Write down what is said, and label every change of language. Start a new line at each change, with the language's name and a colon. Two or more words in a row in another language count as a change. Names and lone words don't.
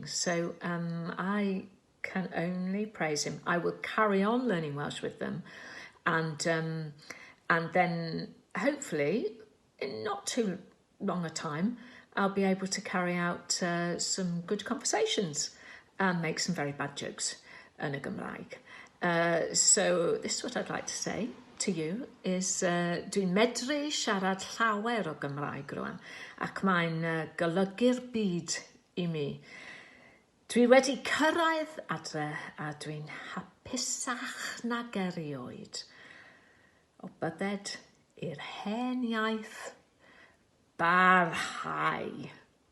English: So I can only praise him. I will carry on learning Welsh with them, and then hopefully in not too long a time I'll be able to carry out some good conversations and make some very bad jokes
Welsh: yn y Gymraeg.
English: So this is what I'd like to say to you is
Welsh: dwi'n medru siarad llawer o Gymraeg rwan ac mae'n golygu'r byd i mi. Dwi wedi cyrraedd adre a dwi'n hapusach nag erioed o bydded i'r hen iaith barhau.